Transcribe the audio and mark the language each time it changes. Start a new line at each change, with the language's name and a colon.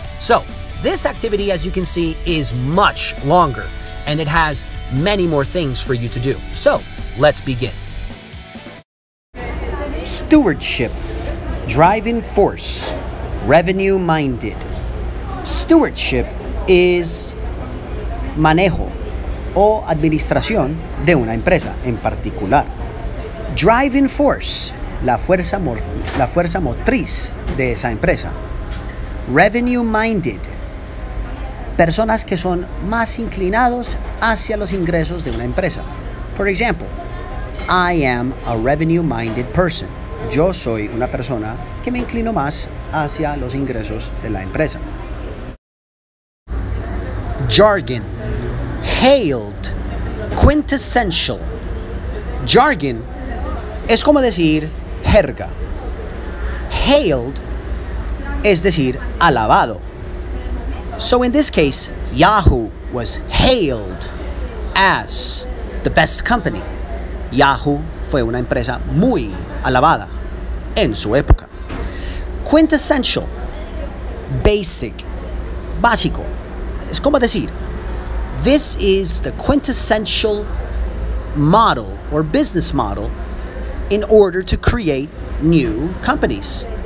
English: So, this activity, as you can see, is much longer, and it has many more things for you to do. So, let's begin. Stewardship, driving force, revenue-minded. Stewardship is
Spanish: manejo o administración de una empresa en particular. Driving force, la fuerza motriz de esa empresa. Revenue-minded, personas que son más inclinados hacia los ingresos de una empresa.
English: For example, I am a revenue-minded person.
Spanish: Yo soy una persona que me inclino más hacia los ingresos de la empresa.
English: Jargon, hailed, quintessential.
Spanish: Jargon es como decir jerga. Hailed es decir alabado.
English: So in this case, Yahoo was hailed as the best company.
Spanish: Yahoo fue una empresa muy alabada en su época.
English: Quintessential, basic, básico.
Spanish: Es como decir,
English: this is the quintessential model or business model in order to create new companies.